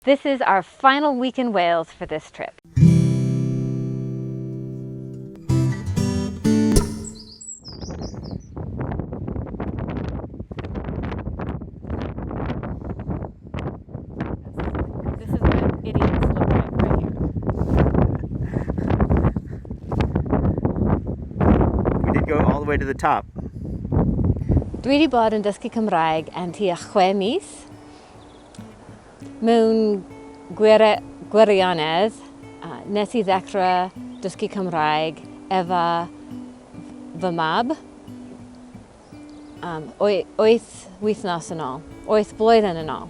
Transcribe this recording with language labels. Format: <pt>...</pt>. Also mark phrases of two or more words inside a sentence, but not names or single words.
<en>This is our final week in Wales for this trip. This is what idiots look like right here. We did go all the way to the top.</en> <cy>Dwi wedi bod yn dysgu Cymraeg am tua 6 mis. Mewn gwirionedd, nes I ddechrau dysgu Cymraeg efo fy mab 8 wythnos yn ôl, 8 blwyddyn yn ôl.</cy>